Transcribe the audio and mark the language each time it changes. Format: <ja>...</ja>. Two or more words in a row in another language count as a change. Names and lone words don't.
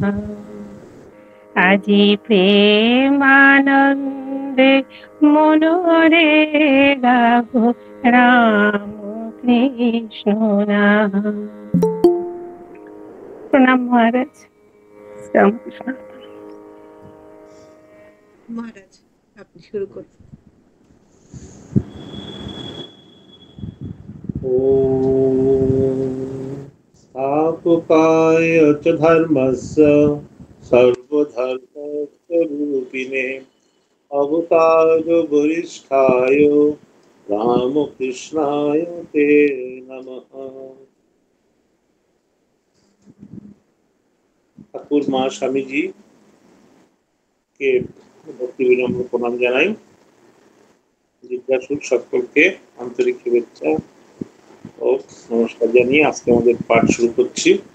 <bn>আজি প্রেমানন্দে মনোরে গাহু রাম কৃষ্ণ নাম। প্রণাম মহারাজ। রামকৃষ্ণ। মহারাজ আপনি শুরু করুন।</bn> <sa>स्थापकाय च धर्मस्य सर्वधर्मस्वरूपिणे अवतार वरिष्ठाय रामकृष्णाय ते नमः।</sa> <bn>ঠাকুর মা স্বামীজি কে ভক্তি বিনম্র প্রণাম জানাই। জিজ্ঞাসুর সকলকে আন্তরিক শুভেচ্ছা ও নমস্কার জানিয়ে আজকে আমাদের পাঠ শুরু করছি।</bn>